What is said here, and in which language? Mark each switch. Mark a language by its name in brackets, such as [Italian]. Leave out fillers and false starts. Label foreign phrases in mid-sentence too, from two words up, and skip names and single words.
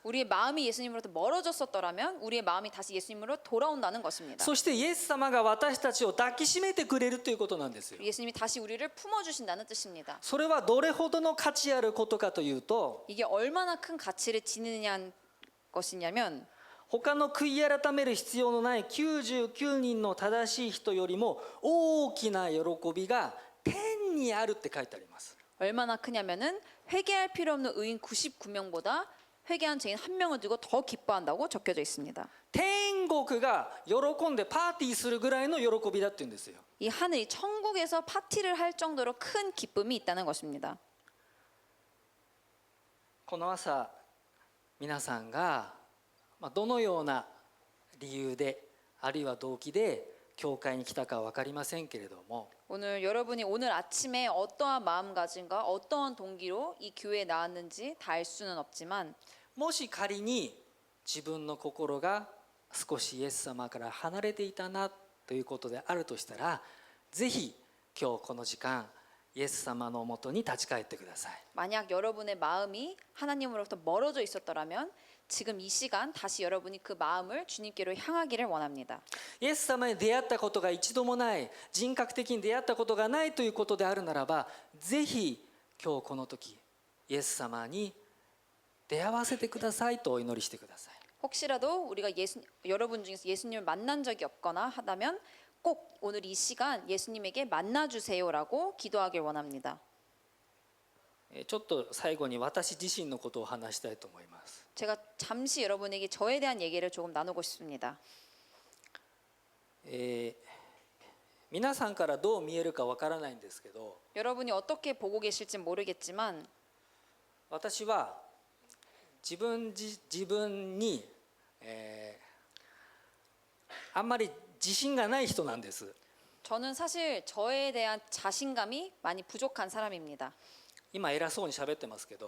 [Korean] 우리의 마음이 예수님으로부터 멀어졌었더라면 우리의 마음이 다시 예수님으로 돌아온다는 것입니다. [Japanese] そしてイエス様が私たちを抱きしめてくれるということなんですよ。 [Korean] 예수님이 다시 우리를 품어주신다는 뜻입니다. [Japanese] それはどれほどの価値あることかというと、 [Korean] 이게 얼마나 큰 가치를 지니냐는 것이냐면 [Japanese] 他の悔い改める必要のない99人の正しい人よりも大きな喜びが天にあるって書いてあります。 [Korean] 얼마나 크냐면은 회개할 필요 없는 의인 99명보다 회개한 죄인 한 명을 두고 더 기뻐한다고 적혀져 있습니다. [Japanese] 天国が喜んでパーティーするぐらいの喜びだって言うんですよ。 [Korean] 이 하늘이 천국에서 파티를 할 정도로 큰 기쁨이 있다는 것입니다. [Japanese] この朝皆さんがどのような理由であるいは動機で教会に来たかは分かりませんけれども、 [Korean] 오늘 여러분이 오늘 아침에 어떠한 마음가짐과 어떠한 동기로 이 교회에 나왔는지 다 알 수는 없지만 [Japanese] もし仮に自分の心が少しイエス様から離れていたなということであるとしたら、ぜひ今日この時間イエス様のもとに立ち返ってください。 [Korean] 만약 여러분의 마음이 하나님으로부터 멀어져 있었더라면 지금 이 시간 다시 여러분이 그 마음을 주님께로 향하기를 원합니다. [Japanese] イエス様に出会ったことが一度もない、人格的に出会ったことがないということであるならば、ぜひ今日この時イエス様に出会わせてくださいとお祈りしてください。 [Korean] 혹시라도 우리가 여러분 중에서 예수님을 만난 적이 없거나 하다면 꼭 오늘 이 시간 예수님에게 만나주세요라고 기도하길 원합니다. [Japanese] ちょっと最後に私自身のことを話したいと思います。 [Korean] 제가 잠시 여러분에게 저에 대한 얘기를 조금 나누고 싶습니다. [Japanese] 皆さんからどう見えるかわからないんですけど、 [Korean] 여러분이 어떻게 보고 계실지 모르겠지만 [Japanese] 私は自分に、あんまり自信がない人なんです。 [Korean] 저는 사실 저에 대한 자신감이 많이 부족한 사람입니다. [Japanese] 今偉そうに喋ってますけど、